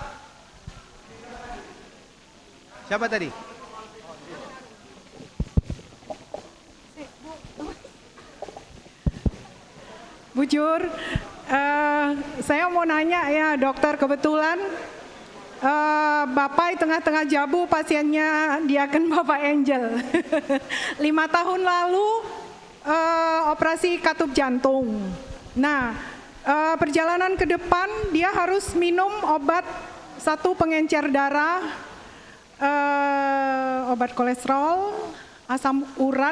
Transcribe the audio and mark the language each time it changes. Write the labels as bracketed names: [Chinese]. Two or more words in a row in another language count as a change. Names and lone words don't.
[Indonesian] Siapa tadi? Bujur, saya mau nanya ya dokter, kebetulan Bapak di tengah-tengah Jabu pasiennya Diaken Bapak Angel. 5 tahun lalu operasi katup jantung. Nah, perjalanan ke depan dia harus minum obat, satu pengencer darah, obat kolesterol, asam urat.